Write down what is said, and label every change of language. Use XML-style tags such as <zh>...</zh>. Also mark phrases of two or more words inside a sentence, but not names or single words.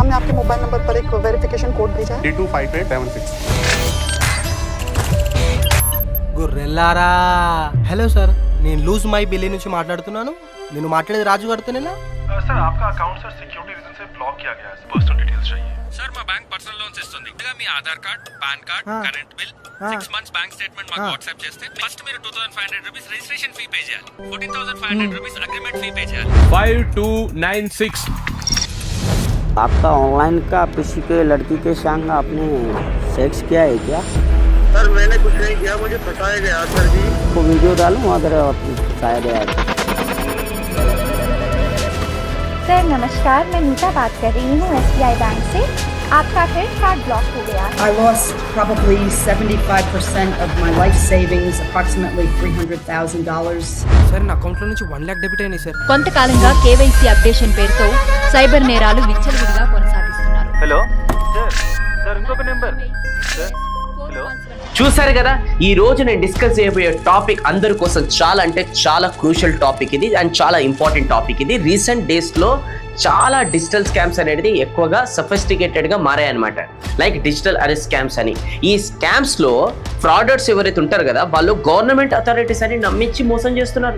<hi>ने आपके मोबाइल नंबर पर एक वेरिफिकेशन कोड भेजा है 325876।</hi> <te>గొర్రెల్లారా హలో సార్ నేను లూజ్ మై బిల్లి నుంచి మాట్లాడుతున్నాను నేను మాట్లాడేది రాజు గారితోనేనా</te> <hi>सर आपका अकाउंट सर</hi> <en>security reason</en> <hi>से ब्लॉक किया गया है</hi> <en>personal details</en> <hi>चाहिए</hi> <te>సార్ మా బ్యాంక్</te> <en>personal loans</en> <te>ఇస్తుంది ముందుగా మీ</te> <en>Aadhaar card PAN card current bill 6 months bank statement</en> <te>మాకు వాట్సాప్ చేస్తే ఫస్ట్ మీరు</te> <en>2500 rupees registration fee pay</en> <te>చేయాలి</te> <en>14500 rupees agreement fee pay</en> <te>చేయాలి 5296।</te> <hi>आपका ऑनलाइन का किसी के लड़की के संग आपने सेक्स किया है क्या? सर मैंने कुछ नहीं किया, मुझे फंसाया गया सर जी। आपको वीडियो डालूं अगर फंसाया गया है? सर नमस्कार, मैं नीता बात कर रही हूँ SBI बैंक से। आपका क्रेडिट कार्ड ब्लॉक हो गया।</hi> <en>I lost probably 75% of my life savings, approximately $300,000.</en> <te>సార్ నా అకౌంట్లో నుంచి 1 లక్ష డెబిట్ అయినాయి సార్ కొంతకాలంగా</te> <en>KYC updation</en> <te>పేరుతో సైబర్ నేరాలు విచ్చలవిడిగా కొనసాగిస్తున్నారు.</te> <en>hello sir</en> <te>ఇంకొక నెంబర్ सर हेलो చూసారు కదా, ఈ రోజు నేను డిస్కస్ చేయబోయే టాపిక్ అందరి కోసం చాలా అంటే చాలా</te> <en>crucial topic</en> <te>ఇది అండ్ చాలా</te> <en>important topic</en> <te>ఇది.</te> <en>recent days</en> <te>లో చాలా</te> <en>digital scams</en> <te>అనేది ఎక్కువగా సఫిస్టికేటెడ్ గా మారాయన్నమాట.</te> <en>like digital arrest scams</en> <te>అని. ఈ స్కామ్స్ లో ఫ్రాడర్స్ ఎవరైతే ఉంటారు కదా వాళ్ళు</te> <en>government authorities</en> <te>అని నమ్మించి మోసం చేస్తున్నారు.</te>